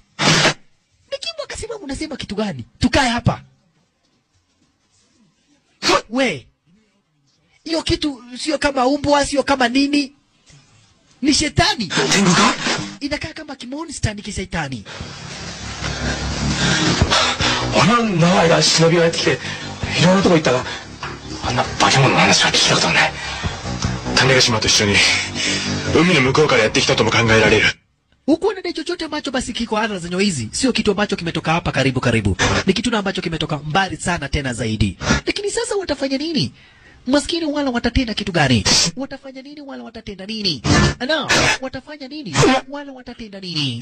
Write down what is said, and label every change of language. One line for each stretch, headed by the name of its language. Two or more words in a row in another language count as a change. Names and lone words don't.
Swahili: Ni Kimu akasema unasema kitu gani? Tukae hapa. We. Hiyo kitu sio kama umbwa, sio kama nini. Ni shetani. Inakaa kama kimonster ni kishetani.
Japanese: あんな長い間忍びがやってきていろんなとこ行ったがあんな化け物の話は聞いたことはない。種子島と一緒に海の向こうからやってきたとも考えられる。
Swahili: Huku na chochote ambacho basi kiko ardhi zenye hizi sio kitu ambacho kimetoka hapa karibu. Ni kitu ambacho kimetoka mbali sana tena zaidi. Lakini sasa watafanya nini? Maskini wala watatenda kitu gani? Watafanya nini wala watatenda nini? Ana, watafanya nini wala watatenda nini?